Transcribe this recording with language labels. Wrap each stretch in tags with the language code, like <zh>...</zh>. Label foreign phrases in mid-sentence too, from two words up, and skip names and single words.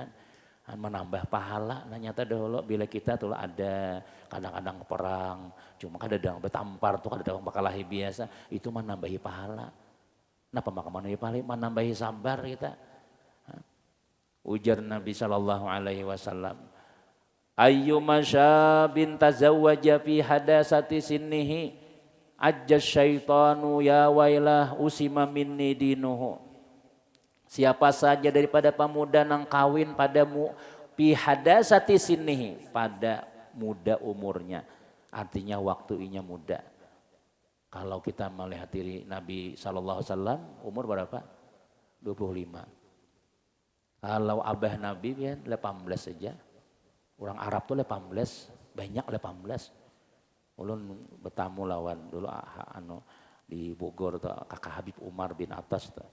<bjn>Menambah pahala, nah nyata dahulu bila kita tuh ada kadang-kadang perang, cuma kadang bertampar tuh kadang bakalahi biasa, itu menambahi pahala. Napa maka menambahi sabar kita.</bjn> <ar>Ujar Nabi صلى الله عليه وسلم أيما شاب تزوج في حداثة سنه عج الشيطان يا ويله عصم مني دينه.</ar> <bjn>Siapa saja daripada pemuda nang kawin padamu</bjn> <ar>في حداثة سنه,</ar> <bjn>pada muda umurnya, artinya waktunya muda. Kalau kita melihat diri Nabi</bjn> <ar>صلى الله عليه وسلم</ar> <bjn>umur berapa? 25. Kalau abah Nabi ya 18 saja. Orang Arab tuh 18, banyak 18. Ulun bertamu lawan dulu di Bogor tuh kakak Habib Umar bin Atas tuh.</bjn>